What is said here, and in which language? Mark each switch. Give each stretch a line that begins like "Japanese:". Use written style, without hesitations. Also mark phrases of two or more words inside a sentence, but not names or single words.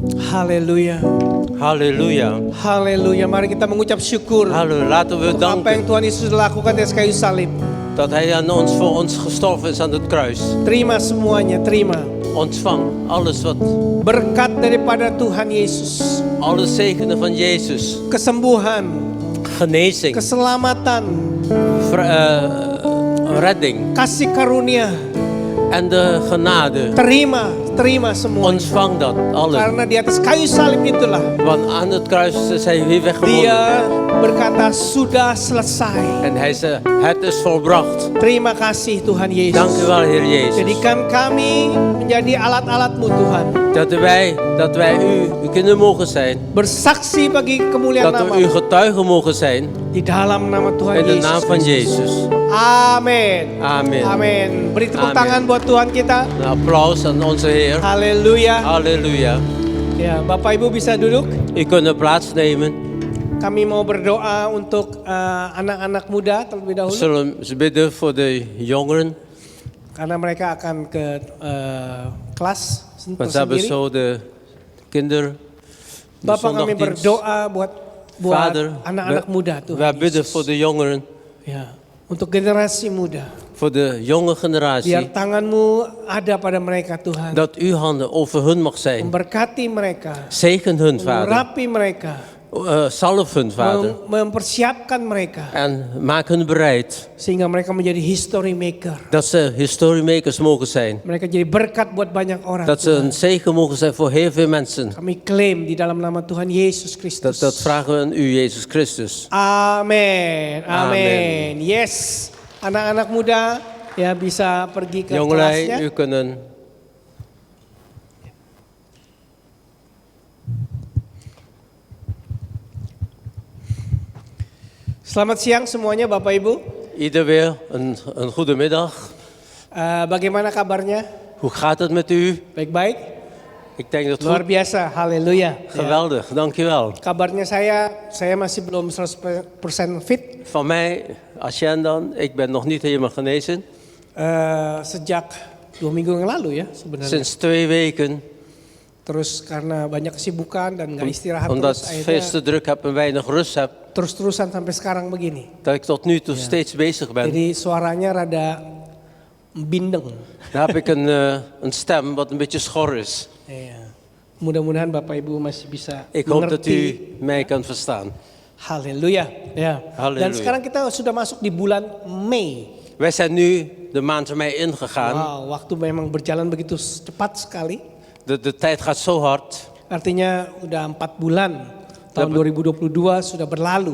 Indonesian: Haleluya.
Dutch: Halleluja.
Indonesian: Haleluya. Mari kita mengucap syukur
Dutch: Halleluja. Laten we
Indonesian: untuk apa yang
Dutch: danken
Indonesian: Tuhan Yesus lakukan di atas kayu salib.
Dutch: dat Hij aan ons voor ons gestorven is aan het kruis.
Indonesian: Terima semuanya, terima.
Dutch: Ontvang alles wat,
Indonesian: Berkat daripada Tuhan Yesus.
Dutch: alle zegenen van Jezus.
Indonesian: Kesembuhan,
Dutch: Genezing,
Indonesian: keselamatan,
Dutch: redding
Indonesian: kasih karunia.
Dutch: en de genade.
Indonesian: Terima semua.
Dutch: Ontvang dat alles.
Indonesian: Karena di atas kayu salib itulah
Dutch: Want aan het kruis is Hij weer weggewonnen.
Indonesian: Dia berkata sudah selesai.
Dutch: En Hij zei, het is volbracht.
Indonesian: Terima kasih Tuhan Yesus.
Dutch: Dank u wel, Heer Jezus.
Indonesian: Jadikan kami menjadi alat-alat-Mu Tuhan.
Dutch: Dat wij uw kinderen mogen zijn.
Indonesian: Bersaksi bagi kemuliaan
Dutch: Dat we uw
Indonesian: nama
Dutch: getuigen mogen zijn.
Indonesian: di dalam nama Tuhan
Dutch: In de
Indonesian: Yesus.
Dutch: naam van
Indonesian: Kristus.
Dutch: Jezus.
Indonesian: Amin.
Dutch: Amin.
Indonesian: Amin. Beri tepuk
Dutch: Amin.
Indonesian: tangan buat Tuhan kita.
Dutch: Een applaus aan onze Heer.
Indonesian: Haleluya.
Dutch: Halleluja.
Indonesian: Ya, Bapak Ibu bisa duduk.
Dutch: U kunt plaatsnemen.
Indonesian: Kami mau berdoa untuk anak-anak muda terlebih
Dutch: We
Indonesian: dahulu
Dutch: zullen bidden voor de jongeren.
Indonesian: karena mereka akan ke kelas
Dutch: Want ze hebben
Indonesian: tersendiri.
Dutch: zo de kinder. De
Indonesian: Bapak kami
Dutch: zondagdienst.
Indonesian: berdoa buat
Dutch: Vader,
Indonesian: anak-anak muda
Dutch: wij
Indonesian: Tuhan
Dutch: bidden
Indonesian: Yesus.
Dutch: voor de jongeren.
Indonesian: Ya, untuk generasi muda.
Dutch: Voor de jonge
Indonesian: Biar
Dutch: generatie.
Indonesian: tangan-Mu ada pada mereka Tuhan.
Dutch: Dat uw handen over hun mag zijn.
Indonesian: Memberkati mereka.
Dutch: Zegen hun, Vader.
Indonesian: Mengurapi mereka.
Dutch: Salf hun, Vader.
Indonesian: Mempersiapkan mereka.
Dutch: En maak hun bereid.
Indonesian: Sehingga mereka menjadi
English: history maker.
Dutch: Dat ze historiemakers mogen zijn.
Indonesian: Mereka jadi berkat buat banyak orang.
Dutch: Dat ze
Indonesian: Tuhan.
Dutch: een zegen mogen zijn voor heel veel mensen.
Indonesian: Kami klaim di dalam nama Tuhan Yesus Kristus.
Dutch: Dat vragen we aan u, Jezus Christus.
Indonesian: Amin. Amin.
Dutch: Amin. Yes.
Indonesian: Anak-anak muda ya bisa pergi ke
Dutch: Jongelui,
Indonesian: kelasnya.
Dutch: u kunt
Indonesian: Selamat siang semuanya Bapak Ibu.
Dutch: ieder weer een goede middag.
Indonesian: Bagaimana kabarnya?
Dutch: Hoe gaat het met u?
Indonesian: Baik-baik?
Dutch: Ik denk dat het
Indonesian: Luar
Dutch: goed.
Indonesian: biasa. Haleluya. Ya.
Dutch: Geweldig, dankjewel.
Indonesian: Kabarnya saya masih belum 100% fit.
Dutch: Van mij, Asjen dan, ik ben nog niet helemaal genezen.
Indonesian: Sejak 2 minggu yang lalu ya sebenarnya.
Dutch: Sinds 2 weken,
Indonesian: Terus karena banyak kesibukan dan nggak istirahat
Dutch: omdat
Indonesian: terus
Dutch: ik veel te
Indonesian: akhirnya
Dutch: druk heb en weinig rust heb,
Indonesian: terus-terusan sampai sekarang begini.
Dutch: dat ik tot nu toe steeds bezig ben.
Indonesian: Jadi suaranya rada bindeng.
Dutch: Dan heb ik een stem wat een beetje schor is.
Indonesian: Iya. Mudah-mudahan Bapak Ibu masih bisa
Dutch: Ik hoop dat
Indonesian: mengerti.
Dutch: u mij kan verstaan.
Indonesian: Haleluya. Ya.
Dutch: Haleluya.
Indonesian: Dan sekarang kita sudah masuk di bulan Mei.
Dutch: Wij zijn nu de maand mei ingegaan.
Indonesian: Wow, waktu memang berjalan begitu cepat sekali.
Dutch: De tijd gaat zo hard.
Indonesian: Artinya udah 4 bulan. Tahun 2022 sudah berlalu.